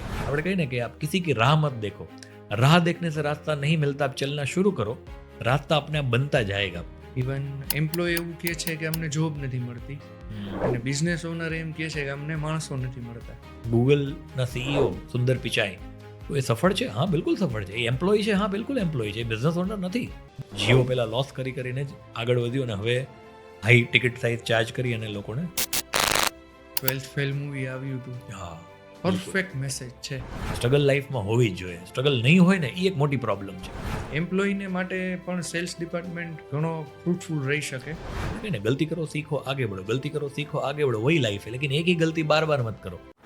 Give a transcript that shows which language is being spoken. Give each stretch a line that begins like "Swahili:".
Gujarati: આપણે કહીએ ને કે
Hindi: આપ કિસી की राह मत देखो, राह देखने से रास्ता नहीं मिलता, आप चलना शुरू करो, रास्ता अपने आप बनता जाएगा.
Gujarati: ઇવન એમ્પ્લોય એવું કહે છે કે અમને જોબ નથી મળતી, અને બિઝનેસ ઓનર એમ કહે છે કે અમને માણસો નથી મળતા. ગૂગલના સીઈઓ સુંદર પિચાઈ, તો એ સફળ છે? હા બિલકુલ સફળ છે. એ એમ્પ્લોય છે? હા બિલકુલ એમ્પ્લોય છે. એ બિઝનેસ ઓનર નથી. જીઓ પહેલા લોસ કરીને જ આગળ વધ્યું અને હવે હાઈ ટિકિટ સાઇઝ ચાર્જ કરી અને લોકોને 12th ફેલ મૂવી આવ્યું હતું. હા પરફેક્ટ મેસેજ છે. સ્ટ્રગલ લાઈફમાં હોવી જ જોઈએ. સ્ટ્રગલ નહીં હોય ને એ એક મોટી પ્રોબ્લેમ છે. એમ્પ્લોયને માટે પણ સેલ્સ ડિપાર્ટમેન્ટ ઘણો ફ્રૂટફુલ રહી શકે.
Hindi: ને ગલતી કરો सीखो आगे बढ़ो, गलती करो सीखो आगे बढ़ो, वही लाइफ है, लेकिन एक ही गलती बार बार मत करो.